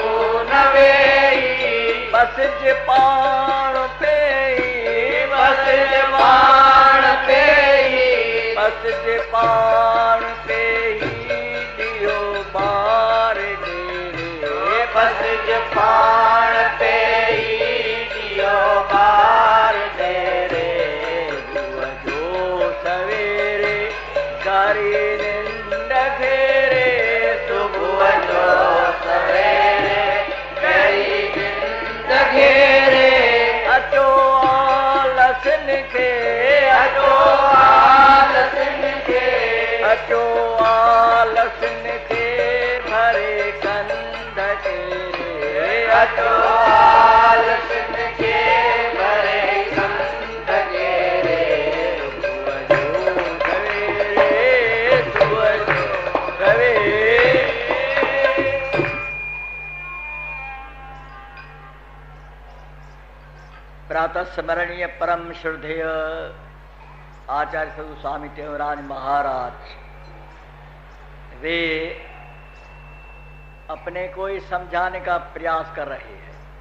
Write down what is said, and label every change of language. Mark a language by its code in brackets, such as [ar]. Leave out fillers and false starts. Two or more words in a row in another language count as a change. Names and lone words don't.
[sd] बस जे पाण पे बस बस जे पाण पे ही दियो बार डेरे, बस जे पाण पे ही दियो बार डेरे, जो सवेरे करी निंड घेरे, सुबह जो सवेरे करी निंड घेरे, अचो आलसन खे, अचो आलसन खे, अचो आलसन खे भरे कंध तेरे, अचो आलसन खे भरे कंध घेरे, सुबह जो सवेरे [hi] प्रातः स्मरणीय परम श्रद्धेय आचार्य सदगुरु स्वामी टेवराज महाराज, वे अपने को ही समझाने का प्रयास कर रहे हैं।